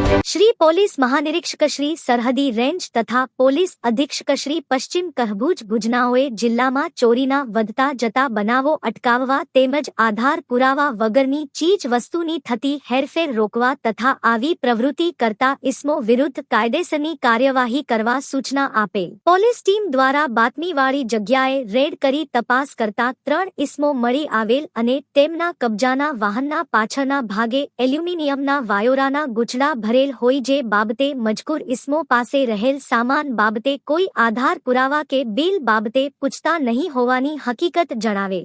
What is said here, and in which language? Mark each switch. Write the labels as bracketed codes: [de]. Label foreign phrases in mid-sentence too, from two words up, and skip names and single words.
[gu] શ્રી પોલીસ મહાનિરીક્ષક શ્રી સરહદી રેન્જ તથા પોલીસ અધીક્ષક શ્રી પશ્ચિમ કચ્છ ભુજનાઓએ જિલ્લામાં ચોરીના વધતા જતા બનાવો અટકાવવા તેમજ આધાર પુરાવા વગરની ચીજ વસ્તુની થતી હેરફેર રોકવા તથા આવી પ્રવૃત્તિ કરતા ઇસમો વિરુદ્ધ કાયદેસરની કાર્યવાહી કરવા સૂચના આપેલ। પોલીસ ટીમ દ્વારા બાતમીવાળી જગ્યાએ રેડ કરી તપાસ કરતા 3 ઇસમો મળી આવેલ અને તેમના કબજાના વાહનના પાછળના ભાગે એલ્યુમિનિયમના વાયોરાના ગુચડા ભરેલ હોય જે બાબતે મજકૂર ઇસમો પાસે રહેલ સામાન બાબતે કોઈ આધાર પુરાવા કે બિલ બાબતે પૂછતા નહીં હોવાની હકીકત જણાવેલ।